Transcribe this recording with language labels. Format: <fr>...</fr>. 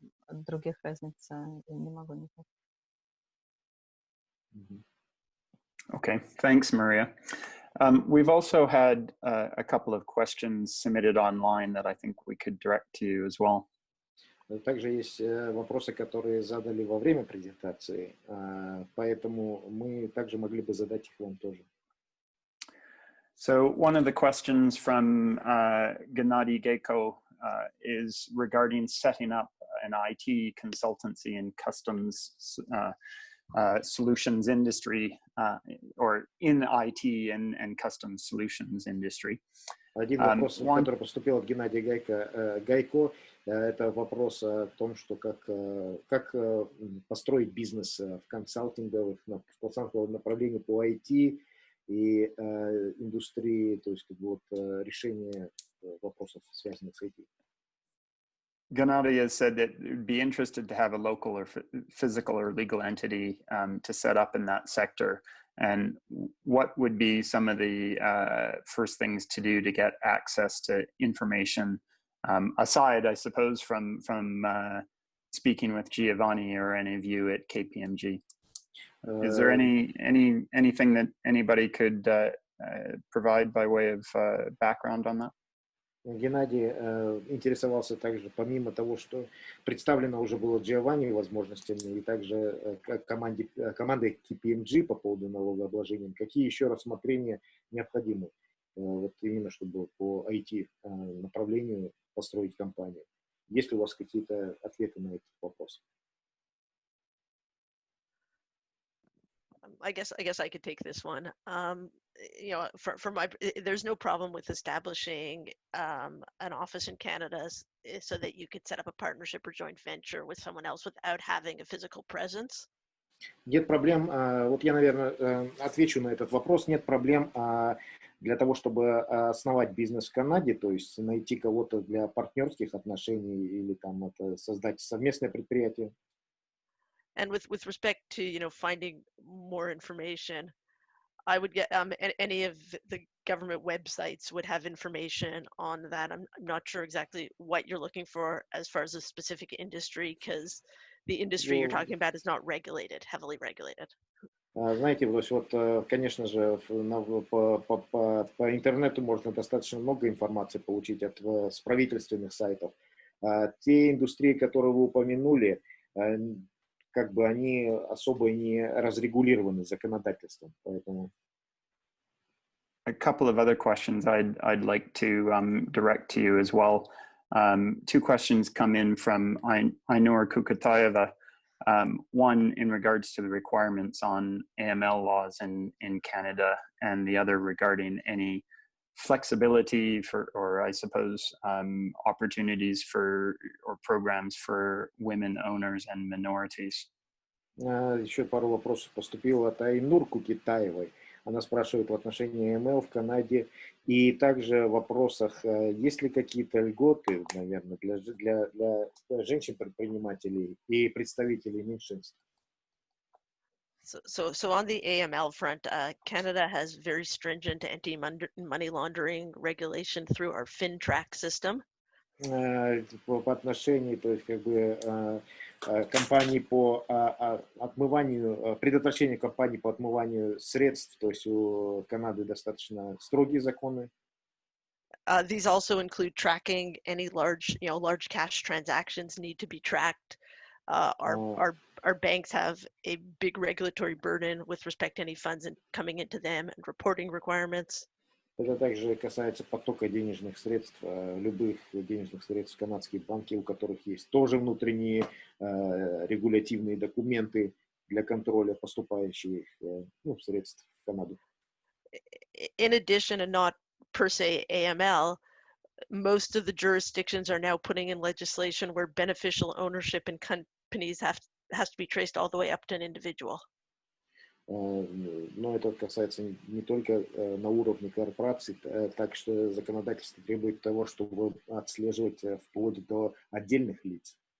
<ru>Других разниц не могу никак.</ru> <en>Okay, thanks, Maria. We've also had a couple of questions submitted online that I think we could direct to you as well.</en> <ru>Также есть вопросы, которые задали во время презентации, поэтому мы также могли бы задать их вам тоже.</ru> <en>So one of the questions from Gennady Gayko is regarding setting up an IT consultancy in customs solutions industry, or in IT and customs solutions industry.</en> <ru>Один вопрос, который поступил от Геннадия Гайко, это вопрос о том, что как построить бизнес в консалтинговом направлении по IT и индустрии, то есть вот решение вопросов, связанных с IT.</ru> <en>Gennady has said that would be interested to have a local or physical or legal entity to set up in that sector. And what would be some of the first things to do to get access to information, aside, I suppose, from speaking with Giovanni or any of you at KPMG? Is there anything that anybody could provide by way of background on that?</en> <ru>Геннадий интересовался также, помимо того, что представлено уже было Giovanni возможностями, и также командой KPMG по поводу налогообложения, какие еще рассмотрения необходимы, вот именно чтобы по IT-направлению построить компанию. Есть ли у вас какие-то ответы на этот вопрос?</ru> <en>I guess I could take this one. You know, there's no problem with establishing an office in Canada so that you could set up a partnership or joint venture with someone else without having a physical presence.</en> <ru>Нет проблем. Вот я, наверное, отвечу на этот вопрос. Нет проблем для того, чтобы основать бизнес в Канаде, то есть найти кого-то для партнерских отношений или там создать совместное предприятие.</ru> <en>And with respect to, you know, finding more information, I would get any of the government websites would have information on that. I'm not sure exactly what you're looking for as far as a specific industry, because the industry you're talking about is not regulated, heavily regulated.</en> <ru>Знаете, то есть вот, конечно же, по интернету можно достаточно много информации получить с правительственных сайтов. Те индустрии, которые вы упомянули, как бы они особо не разрегулированы законодательством, поэтому.</ru> <en>A couple of other questions I'd like to direct to you as well. Two questions come in from Ainur Kukatayeva. One in regards to the requirements on AML laws in Canada, and the other regarding any flexibility for, or I suppose, opportunities for or programs for women owners and minorities.</en> <ru>Еще пару вопросов поступило от Айнур Кукитаевой. Она спрашивает в отношении АМЛ в Канаде и также в вопросах, есть ли какие-то льготы, наверное, для женщин-предпринимателей и представителей меньшинств.</ru> <en>So on the AML front, Canada has very stringent anti-money laundering regulation through our FinTrack system.</en> <ru>По отношению, то есть, как бы, компаний по отмыванию, предотвращению компаний по отмыванию средств, то есть у Канады достаточно строгие законы.</ru> <en>These also include tracking any large cash transactions need to be tracked. Our banks have a big regulatory burden with respect to any funds coming into them and reporting requirements.</en> <ru>Это также касается потока денежных средств, любых денежных средств в канадские банки, у которых есть тоже внутренние регулятивные документы для контроля поступающих средств в Канаду.</ru> <en>In addition, and not per se AML, most of the jurisdictions are now putting in legislation where beneficial ownership in companies has to be traced all the way up to an individual.</en> <ru>Но это касается не только на уровне корпораций, так что законодательство требует того, чтобы отслеживать вплоть до отдельных лиц.</ru>